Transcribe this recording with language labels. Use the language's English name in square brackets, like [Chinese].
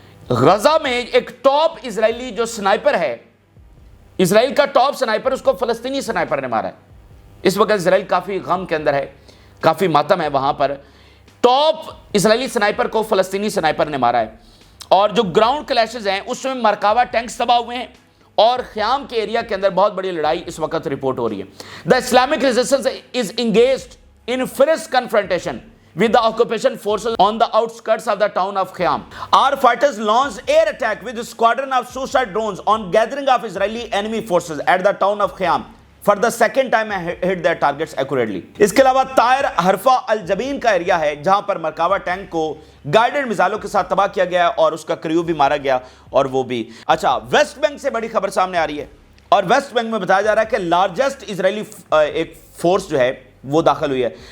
[Hindi] गजा में एक top Israeli जो स्नाइपर है, इसराइल का टॉप स्नाइपर, उसको फलस्तीनी स्नाइपर ने मारा है। इस वक्त इसराइल काफ़ी गम के अंदर है, काफ़ी मातम है। वहाँ पर टॉप इसराइली स्नाइपर को फलस्तीनी स्नाइपर ने मारा है। और जो ग्राउंड क्लैशेस हैं उसमें मरकावा टैंक्स तबाह हुए हैं और ख़याम के एरिया के अंदर बहुत बड़ी लड़ाई इस वक्त रिपोर्ट हो रही है। [English] The Islamic resistance is engaged in fierce confrontation with the occupation forces on the outskirts of the town of Khayam. Our fighters launched air attack with a squadron of suicide drones on gathering of Israeli enemy forces at the town of Khayam. For the second time hit their targets accurately. [Hindi] इसके अलावा तायर हरफा अल जबीन का area है जहां पर Merkava tank को guided मिसाइलों के साथ तबाह किया गया और उसका क्रू भी मारा गया और वो भी। अच्छा, वेस्ट बैंक से बड़ी खबर सामने आ रही है और वेस्ट बैंक में बताया जा रहा है कि लार्जेस्ट इजरायली एक फोर्स जो है वो दाखिल हुई है।